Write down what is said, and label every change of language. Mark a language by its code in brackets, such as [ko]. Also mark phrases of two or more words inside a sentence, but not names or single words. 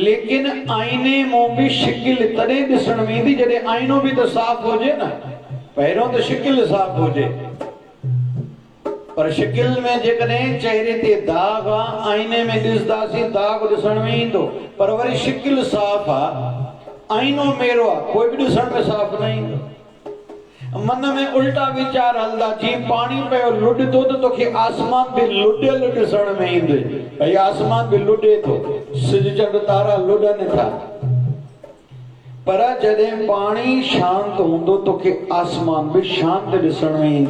[sd] लेकिन आईने मों बि शिकिल तॾहिं ॾिसण में ईंदी जॾहिं आईनो बि त साफ़ हुजे न। पहिरियों त शिकिल साफ़ हुजे, पर शिकिल में जेकॾहिं चेहरे ते दाग आहे, आईने में ॾिसंदासीं दाग ॾिसण में ईंदो, पर वरी शिकिल साफ़ आहे, आईनो मेरो आहे, कोई बि ॾिसण में साफ़ न ईंदो। मन में उल्टा विचार हलंदा। जीअं पाणी पियो लुॾंदो त तोखे आसमान बि लुॾियल ॾिसण में ईंदे, भई आसमान बि लुॾे थो, सिज चंड तारा लुॾनि था। पर जॾहिं पाणी शांत हूंदो तोखे आसमान बि शांत ॾिसण में ईंदो।